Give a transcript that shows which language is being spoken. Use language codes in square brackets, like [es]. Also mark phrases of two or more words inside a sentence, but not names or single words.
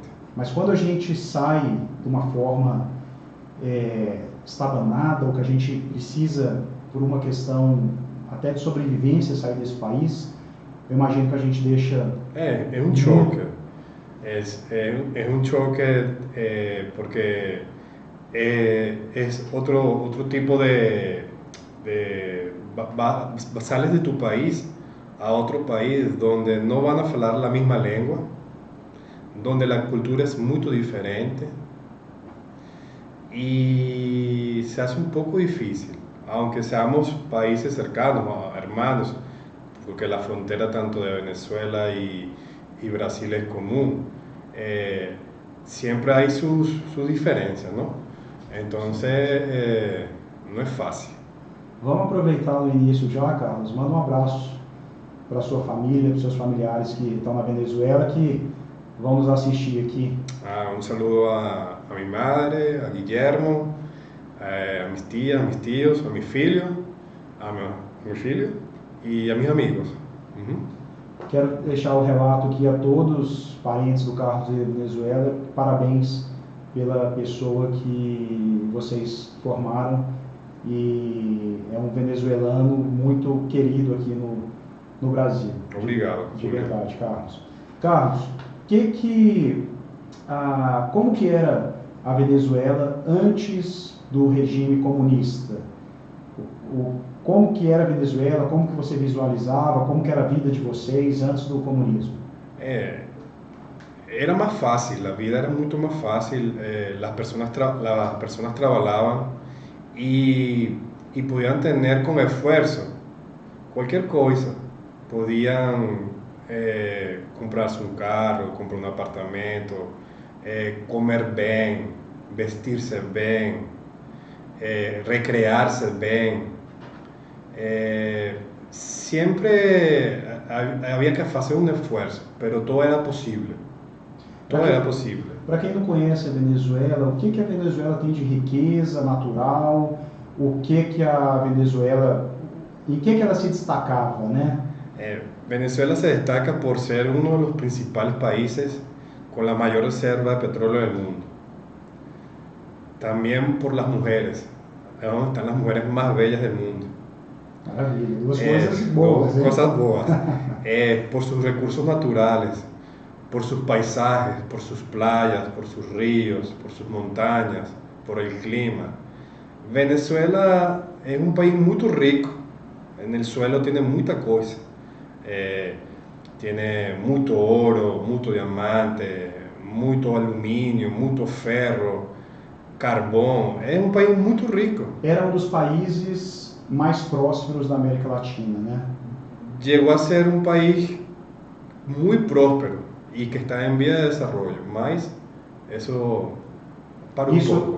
[pt] Mas quando a gente sai de uma forma estabanada, ou que a gente precisa, por uma questão até de sobrevivência, sair desse país, eu imagino que a gente deixa... É um choque. É um choque porque [es] es otro tipo sales de tu país a otro país donde no van a hablar la misma lengua, donde la cultura es muy diferente y se hace un poco difícil. aunque seamos países cercanos, hermanos, porque la frontera tanto de Venezuela y Brasil es común, siempre hay sus diferencias, ¿no? Entonces, no es fácil. [pt] Vamos aproveitar no início já, Carlos. Manda um abraço para sua família, para seus familiares que estão na Venezuela, que vão nos assistir aqui. [es] Un saludo a mi madre, a Guillermo, a mis tías, a mis tíos, a mi filho, a mi filho e a mis amigos. [pt] Quero deixar o relato aqui a todos os parentes do Carlos de Venezuela. Parabéns pela pessoa que vocês formaram, e é um venezuelano muito querido aqui no Brasil. Obrigado. De verdade, Carlos. Carlos, como que era a Venezuela antes do regime comunista? Como que era a Venezuela? Como que você visualizava? Como que era a vida de vocês antes do comunismo? [es] Era más fácil, la vida era mucho más fácil. Las personas trabajaban y podían tener con esfuerzo cualquier cosa. Podían comprarse un carro, comprar un apartamento, comer bien, vestirse bien, recrearse bien. Siempre había que hacer un esfuerzo, pero todo era posible. [pt] Todo era possível. Para quem não conhece a Venezuela, o que a Venezuela tem de riqueza natural? O que a Venezuela, em que ela se destacava, né? [es] Venezuela se destaca por ser uno de los principales países con la mayor reserva de petróleo del mundo. También por las mujeres, donde están las mujeres más bellas del mundo. [pt] Maravilha, duas coisas boas. [es] Cosas boas. Por sus recursos naturales, por sus paisajes, por sus playas, por sus ríos, por sus montañas, por el clima. Venezuela es un país muy rico. En el suelo tiene mucha cosa. Tiene mucho oro, mucho diamante, mucho aluminio, mucho ferro, carvão. [pt] É um país muito rico. Era um dos países mais prósperos da América Latina, né? Chegou a ser um país muito próspero e que está em via de desenvolvimento, mas isso parou um pouco.